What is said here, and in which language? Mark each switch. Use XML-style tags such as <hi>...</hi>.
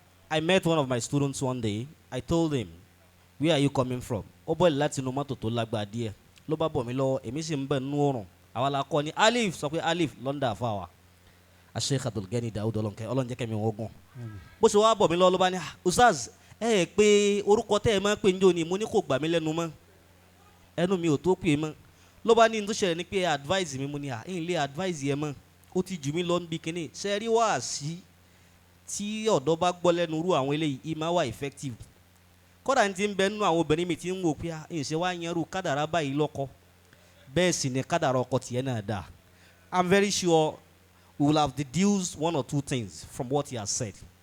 <en>I met one of my students one day. I told him, where are you coming from?</en> <yo>Ó bọ́ọ̀lì láti inú mọ́tò tó lágbàá díẹ̀ ló bá bọ̀ mí lọ́wọ́ èmi sì ń bẹ̀ nínú oòrùn àwa la kọ́ ni Alif sọ pé Alif London àfàwà Sheikh Abdulgani Daud Ọlọ́run jẹ́ kẹ́mi wọ́n gùn bó ṣe wá bọ̀ mí lọ́wọ́ ló bá ní Ustaz pé orúkọ tẹ́ ẹ máa ń pè ní òní mo ní kò gbà mí lẹ́nu mọ́ ẹnu mi ò tó pè mọ́ ló bá ní ní tó ṣẹlẹ̀ ní pé advice mi mo ní ẹ̀yìn lé advice yẹn mọ́ ó ti jù mí lọ níbi kínní ṣe rí wáàsí tí ọ̀dọ́ bá gbọ́ lẹ́nu rú àwọn eléyìí ìmọ̀ wà effective kódà ní ti ń bẹ nínú àwọn obìnrin mi ti ń wò pé ìṣe wá yanrú kádàrá báyìí lọ́kọ bẹ́ẹ̀ sì ni kádàrá ọkọ tiẹ̀ náà dáa.</yo> <en>I'm very sure we will have deduced one or two things from what he has said.</en>